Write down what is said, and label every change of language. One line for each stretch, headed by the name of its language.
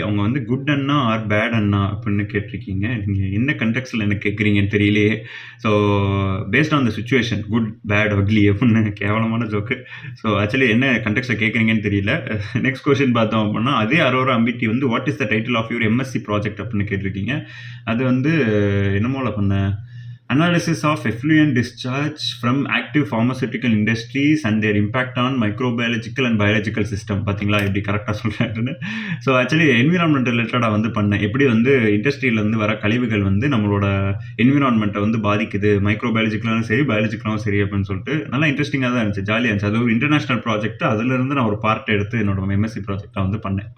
Tamil: அவங்க வந்து குட் அண்ணா R bad அண்ணா அப்படின்னு கேட்டிருக்கீங்க. நீங்கள் என்ன கண்டெக்ஸ்டில் எனக்கு கேட்குறீங்கன்னு தெரியலையே.
English: so based on the situation good bad ugly
Tamil: அப்படின்னு கேவலமான ஜோக்கு. ஸோ ஆக்சுவலி என்ன கண்டெக்ஸ்டில் கேட்குறீங்கன்னு தெரியல. நெக்ஸ்ட் கொஸ்டின் பார்த்தோம் அப்படின்னா அதே அரோரா அம்பிட்டி வந்து
English: what is the title of your MSc project
Tamil: அப்படின்னு கேட்டிருக்கீங்க. அது வந்து என்னமோல பண்ண
English: analysis of effluent discharge from active pharmaceutical industries and their impact on microbiological and biological system.
Tamil: பார்த்தீங்களா எப்படி கரெக்டாக சொல்கிறேன்னு. ஸோ ஆக்சுவலி என்விரான்மெண்ட் ரிலேட்டடாக வந்து பண்ணேன். எப்படி வந்து இண்டஸ்ட்ரியிலேருந்து வர கழிவுகள் வந்து நம்மளோட என்விரான்மெண்ட்டை வந்து பாதிக்குது, மைக்ரோபயாலஜிக்கலாகவும் சரி பயாலஜிக்கலாகவும் சரி அப்படின்னு சொல்லிட்டு நல்லா இன்ட்ரெஸ்டிங்காக தான் இருந்துச்சு, ஜாலியாக இருந்துச்சு. அது ஒரு இன்டர்நேஷனல் ப்ராஜெக்ட். அதிலிருந்து நான் ஒரு பார்ட் எடுத்து என்னோட எம்எஸ்சி ப்ராஜெக்டாக வந்து பண்ணேன்.